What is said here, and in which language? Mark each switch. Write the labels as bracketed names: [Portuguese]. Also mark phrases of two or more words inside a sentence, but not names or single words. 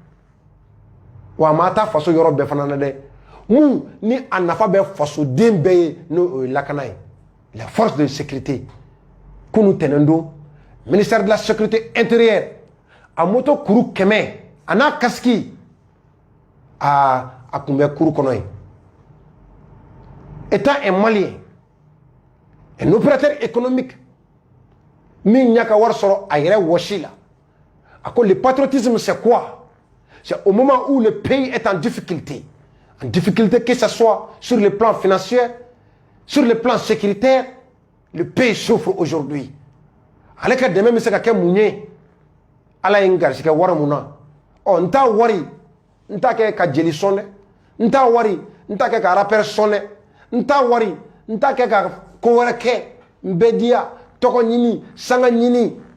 [Bambara] wa a ma taa faso yɔrɔ bɛɛ fana na dɛ mun ni a nafa bɛ fasoden bɛɛ ye n'o ye lakana ye [French] la force de sécurité [Bambara] kunu tɛnɛn don [French] ministère de la sécurité intérieure [Bambara] a moto kuru 100 a n'a kasiki a tun bɛ kuru kɔnɔ yen [French] étant un malien un opérateur économique [Bambara] min ɲa ka wari sɔrɔ a yɛrɛ wɔsi la a ko [French] le patriotisme c'est quoi c'est au moment où le pays est en difficulté que ce soit sur le plan financier sur le plan sécuritaire le pays souffre aujourd'hui [Bambara] ale ka dɛmɛ bɛ se ka kɛ mun ye ala ye n garisɛgɛ wari mun na n t'a wari n t'a kɛ ka jeli sɔn dɛ n t'a wari n t'a kɛ ka rappeur sɔn dɛ n t'a wari n t'a kɛ ka ko wɛrɛ kɛ n bɛ diya tɔgɔ ɲini sanga ɲini